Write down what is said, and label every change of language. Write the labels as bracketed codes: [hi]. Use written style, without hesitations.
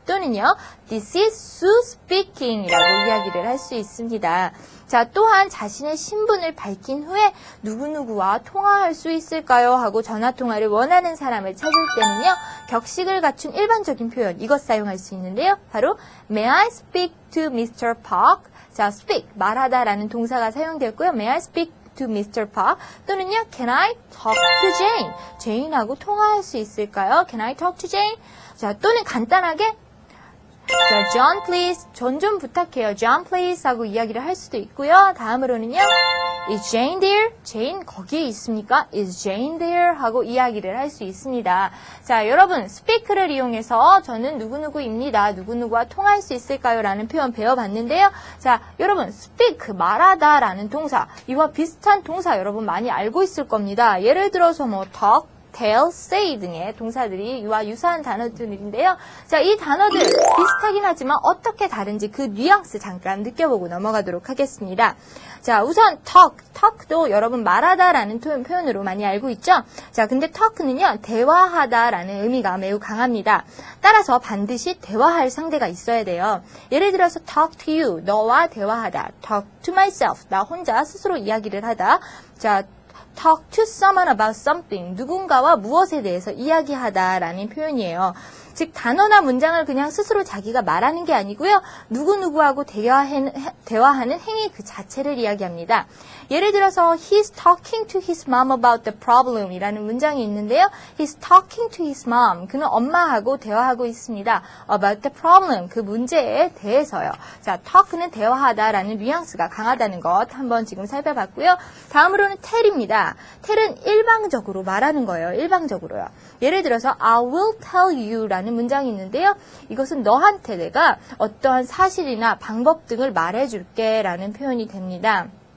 [ko] 또는요, [en] This is Sue speaking [ko] 이라고 이야기를 할 수 있습니다. 자, 또한 자신의 신분을 밝힌 후에 누구누구와 통화할 수 있을까요? 하고 전화통화를 원하는 사람을 찾을 때는요, 격식을 갖춘 일반적인 표현, 이것 사용할 수 있는데요. 바로 [en] May I speak to Mr. Park? [ko] 자, speak, 말하다라는 동사가 사용되었고요. [en] May I speak to Mr. Park? [ko] 또는요, [en] Can I talk to Jane? [ko] 제인하고 통화할 수 있을까요? [en] Can I talk to Jane? [ko] 자, 또는 간단하게 자, [en] John please, [ko] 존 좀 부탁해요. [en] John please [ko] 하고 이야기를 할 수도 있고요. 다음으로는요, [en] Is Jane there? [ko] Jane 거기에 있습니까? [en] Is Jane there? [ko] 하고 이야기를 할 수 있습니다. 자, 여러분, speak를 이용해서 저는 누구누구입니다. 누구누구와 통화할 수 있을까요? 라는 표현 배워봤는데요. 자, 여러분, speak, 말하다 라는 동사, 이와 비슷한 동사 여러분 많이 알고 있을 겁니다. 예를 들어서 뭐 talk, tell, say 등의 동사들이 이와 유사한 단어들인데요. 자, 이 단어들 비슷하긴 하지만 어떻게 다른지 그 뉘앙스 잠깐 느껴보고 넘어가도록 하겠습니다. 자, 우선 talk도 여러분 말하다라는 표현으로 많이 알고 있죠? 자, 근데 talk는요, 대화하다라는 의미가 매우 강합니다. 따라서 반드시 대화할 상대가 있어야 돼요. 예를 들어서 talk to you, 너와 대화하다. talk to myself, 나 혼자 스스로 이야기를 하다. 자, [en] talk to someone about something, [ko] 누군가와 무엇에 대해서 이야기하다라는 표현이에요. 즉 단어나 문장을 그냥 스스로 자기가 말하는 게 아니고요. 누구누구하고 대화하는 행위 그 자체를 이야기합니다. 예를 들어서 [en] He's talking to his mom about the problem [ko] 이라는 문장이 있는데요. [en] He's talking to his mom. [ko] 그는 엄마하고 대화하고 있습니다. [en] About the problem. [ko] 그 문제에 대해서요. 자, talk는 대화하다라는 뉘앙스가 강하다는 것 한번 지금 살펴봤고요. 다음으로는 tell입니다. tell은 일방적으로 말하는 거예요. 일방적으로요. 예를 들어서 [en] I will tell you [ko] 라는 문장이 있는데요. 이것은 너한테 내가 어떠한 사실이나 방법 등을 말해줄게 라는 표현이 됩니다.